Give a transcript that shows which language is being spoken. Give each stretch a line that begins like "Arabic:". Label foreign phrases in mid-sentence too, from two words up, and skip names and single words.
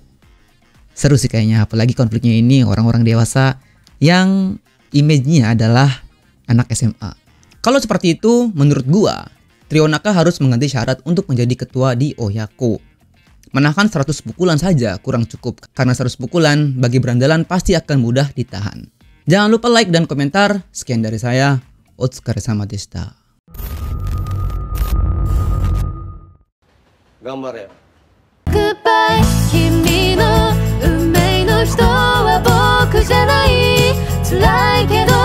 Indonesian: Seru sih kayaknya, apalagi konfliknya ini orang-orang dewasa yang image-nya adalah anak SMA. Kalau seperti itu, menurut gua, trio Naka harus mengganti syarat untuk menjadi ketua di Oyako. Menahan 100 pukulan saja kurang cukup, karena 100 pukulan bagi berandalan pasti akan mudah ditahan. Jangan lupa like dan komentar. Sekian dari saya,
Japanese: お疲れ様でした. Ganbare. Goodbye, 君の運命の人は僕じゃない。辛いけど